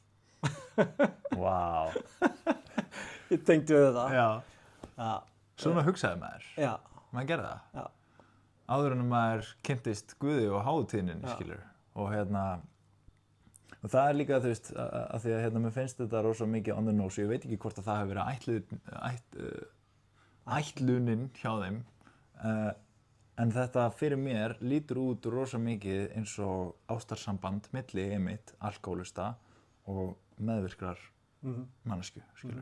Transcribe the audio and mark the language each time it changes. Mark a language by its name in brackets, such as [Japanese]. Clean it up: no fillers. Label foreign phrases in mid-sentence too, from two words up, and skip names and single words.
[Icelandic] Vá. Ég tengdi við það. Já. Svona hugsaði maður. Já. Maður gerði það. Já. Áður en maður kynntist Guði og hátíðninni, skilur. Og og það líka, að því að mér finnst þetta rosa mikið [English] on the nose. [Icelandic] Ég veit ekki hvort að það hefur verið ætlunin hjá þeim. En þetta fyrir mér lítur út rosa mikið eins og ástarsamband milli einmitt alkóhólista og meðvirkrar manneskju, skilur.